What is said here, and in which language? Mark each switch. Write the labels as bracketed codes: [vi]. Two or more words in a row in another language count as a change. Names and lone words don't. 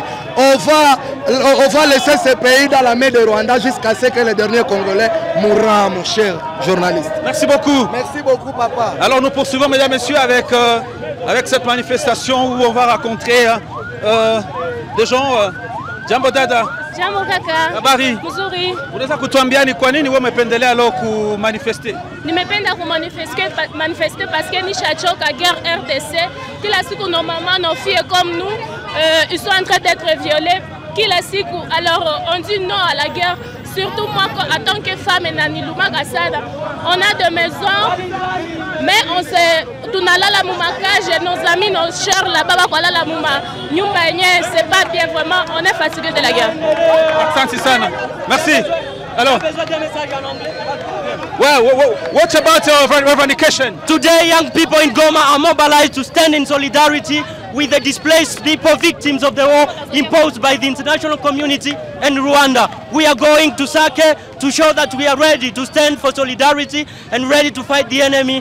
[fr] On va laisser ce pays dans la main de Rwanda jusqu'à ce que le dernier Congolais mourra, mon cher journaliste. Merci beaucoup. Merci beaucoup, papa. Alors nous poursuivons, mesdames et messieurs, avec cette manifestation où on va rencontrer des gens. [sw] Jambo dada. Jambo kaka. Habari. Mzuri. Unaweza kutuambia ni kwa nini wewe umependelea leo kumanifester? Nimependa kumanifester [fr] parce que [sw] nishachoka guerre RDC. Kila siku [fr] normalement nos filles comme nous ils sont en train d'être violées. [sw] Kila siku [fr] alors on dit non à la guerre. Surtout moi en tant que femme et Naniluma Gassada, on a de maisons, mais on sait [sw] tunalala mumakage, [fr] nos amis, nos chers là-bas, voilà la mouma. C'est pas bien vraiment, on est fatigué de la guerre. Merci. Alors, [en] well, what about your revendication? Today, young people in Goma are mobilized to stand in solidarity with the displaced people, victims of the war imposed by the international community and Rwanda. We are going to Sake to show that we are ready to stand for solidarity and ready to fight the enemy.